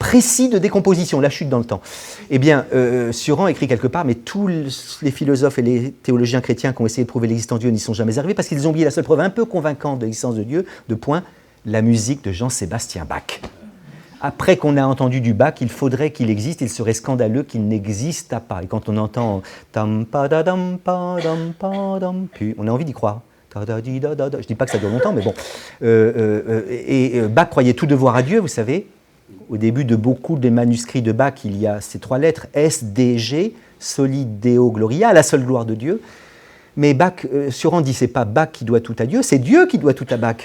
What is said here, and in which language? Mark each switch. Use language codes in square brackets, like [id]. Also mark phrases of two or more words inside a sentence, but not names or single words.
[fr] précis de décomposition, la chute dans le temps. Eh bien, Suran écrit quelque part, mais tous les philosophes et les théologiens chrétiens qui ont essayé de prouver l'existence de Dieu n'y sont jamais arrivés parce qu'ils ont oublié la seule preuve un peu convaincante de l'existence de Dieu, la musique de Jean-Sébastien Bach. Après qu'on a entendu du Bach, il faudrait qu'il existe, il serait scandaleux qu'il n'existe pas. Et quand on entend tam pa da dam pa dam pa dam pu, on a envie d'y croire. Je ne dis pas que ça dure longtemps, mais bon. Bach croyait tout devoir à Dieu, vous savez. Au début de beaucoup des manuscrits de Bach, il y a ces 3 lettres, S, D, G, [la] Soli Deo Gloria, [fr] à la seule gloire de Dieu. Mais Bach, Suran dit, c'est pas Bach qui doit tout à Dieu, c'est Dieu qui doit tout à Bach.